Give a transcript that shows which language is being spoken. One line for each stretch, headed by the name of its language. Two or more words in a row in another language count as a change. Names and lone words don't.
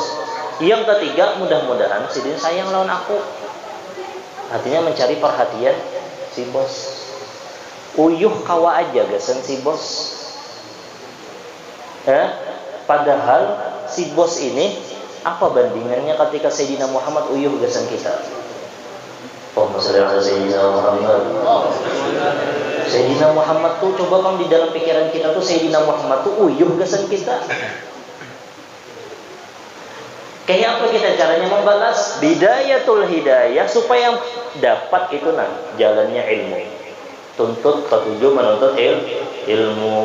Indonesian: Yang ketiga, mudah-mudahan si Din sayang lawan aku. Artinya mencari perhatian si bos.
Banjar: Uyuh kawa aja gasan si bos.
Indonesian: Padahal si bos ini apa bandingannya ketika Sayyidina Muhammad
Banjar: uyuh gasan kita?
Arabic: اللهم صل على سيدنا محمد.
Indonesian: Sayyidina Muhammad tuh coba Bang di dalam pikiran kita tuh Sayyidina Muhammad tuh
Banjar: uyuh gasan kita.
Indonesian: Kayak apa kita caranya membalas? Bidayatul hidayah supaya dapat itu jalannya ilmu. Tuntut ketujuh menuntut ilmu.